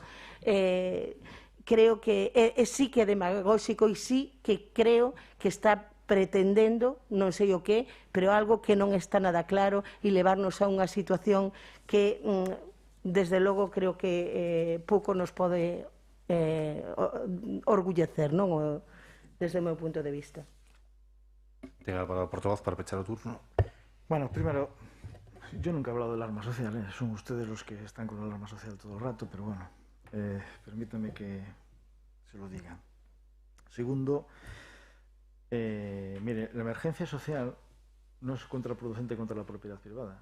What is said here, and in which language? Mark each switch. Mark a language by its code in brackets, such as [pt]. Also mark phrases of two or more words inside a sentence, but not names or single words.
[gl] Creo que sí que é demagóxico e sí que creo que está pretendendo, non sei o que, pero algo que non está nada claro e levarnos a unha situación que, desde logo, creo que pouco nos pode orgullecer, non? Desde o meu punto de vista. [es] Tenga la palabra portavoz [gl] para pechar o turno. [es] Bueno, primero, yo nunca he hablado de alarma social, son ustedes los que están con la alarma social todo el rato, pero bueno, permítame que se lo diga. Segundo, mire, la emergencia social no es contraproducente contra la propiedad privada.